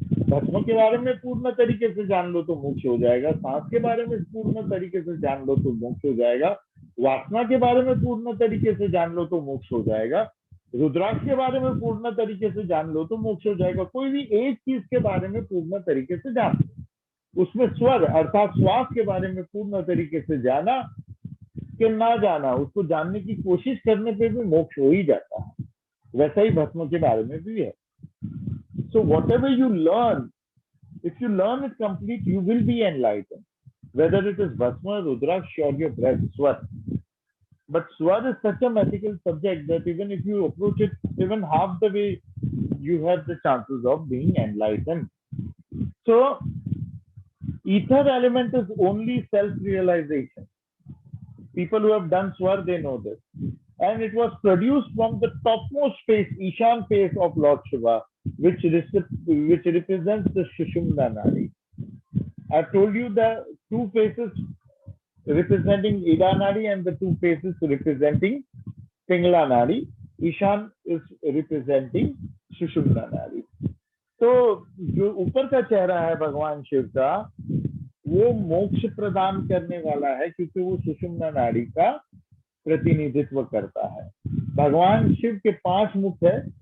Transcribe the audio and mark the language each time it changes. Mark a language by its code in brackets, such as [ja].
[hi] भस्म के बारे में पूर्ण तरीके से जान लो तो मोक्ष हो जाएगा, सांस के बारे में पूर्ण तरीके से जान लो तो मोक्ष हो जाएगा, वासना के बारे में पूर्ण तरीके से जान लो तो मोक्ष हो जाएगा, रुद्राक्ष के बारे में पूर्ण तरीके से जान लो तो मोक्ष हो जाएगा। कोई भी एक चीज के बारे में पूर्ण तरीके से जान लो, उसमें स्वर अर्थात श्वास के बारे में पूर्ण तरीके से जाना कि ना जाना, उसको जानने की कोशिश करने पे भी मोक्ष हो ही जाता है। वैसा ही भस्म के बारे में भी है। [en] So whatever you learn, if you learn it complete, you will be enlightened. Whether it is Bhasma, Rudraksh, or your breath, Swar. But Swar is such a mythical subject that even if you approach it even half the way, you have the chances of being enlightened. So, ether element is only self-realization. People who have done Swar, they know this. And it was produced from the topmost face, Ishan face of Lord Shiva, which represents the Sushumna Nadi. I've told you the two faces representing Ida Nadi and the two faces representing Pingala Nadi. Ishan is representing Sushumna Nadi. [hi] तो जो ऊपर का चेहरा है भगवान शिव का, वो मोक्ष प्रदान करने वाला है क्योंकि वो सुषुम्ना नाड़ी का प्रतिनिधित्व करता है। भगवान शिव के 5 मुख है,